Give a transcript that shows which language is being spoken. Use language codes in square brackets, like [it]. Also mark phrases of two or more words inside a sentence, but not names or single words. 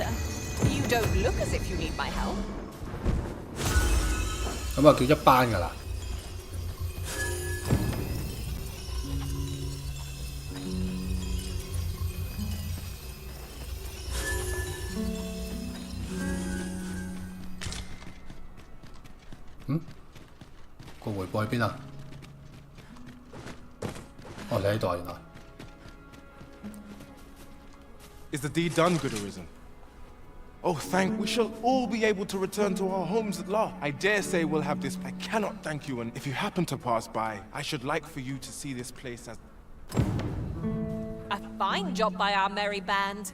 [en] You don't look as if you need my help. [yue] 咁啊叫一班㗎啦。個回報喺邊啊？哦，你喺度原來。 [en] Is the deed done, good Arisen? Oh, thank we shall all be able to return to our homes at last. I dare say we'll have this. I cannot thank you, and if you happen to pass by, I should like for you to see this place as... A fine job by our merry band.